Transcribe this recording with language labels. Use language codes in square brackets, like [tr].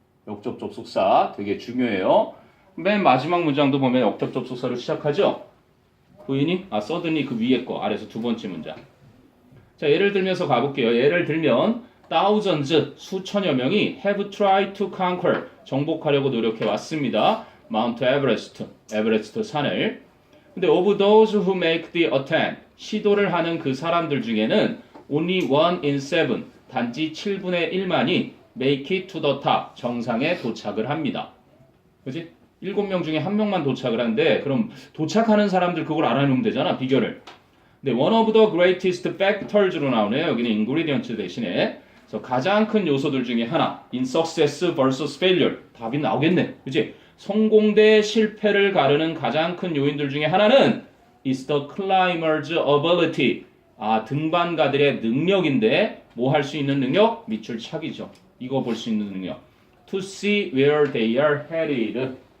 [ko] 역접 접속사 되게 중요해요. 맨 마지막 문장도 보면 역접 접속사로 시작하죠. 보이니? 서든이 그 위에 거 아래서 두 번째 문장. 자 예를 들면서 가볼게요. 예를 들면 [en] thousands [ko] 수천여 명이 [en] have tried to conquer [ko] 정복하려고 노력해 왔습니다. 마운트 에베레스트, 에베레스트 산을. 근데 [en] of those who make the attempt, [ko] 시도를 하는 그 사람들 중에는 [en] only 1 in 7, [ko] 단지 7분의 1만이 [en] make it to the top, [ko] 정상에 도착을 합니다. 그지? 7명 중에 1명만 도착을 하는데 그럼 도착하는 사람들 그걸 알아놓으면 되잖아, 비결을. 근데 [en] one of the greatest factors [ko] 로 나오네요. 여기는 ingredient 대신에. 그래서 가장 큰 요소들 중에 하나, [en] in success versus failure. [ko] 답이 나오겠네. 그지? 성공 대 실패를 가르는 가장 큰 요인들 중에 하나는 [en] is the climber's ability. [ko] 등반가들의 능력인데 뭐 할 수 있는 능력? 밑줄 차기죠. 이거 볼 수 있는 능력. [en] To see where they are headed.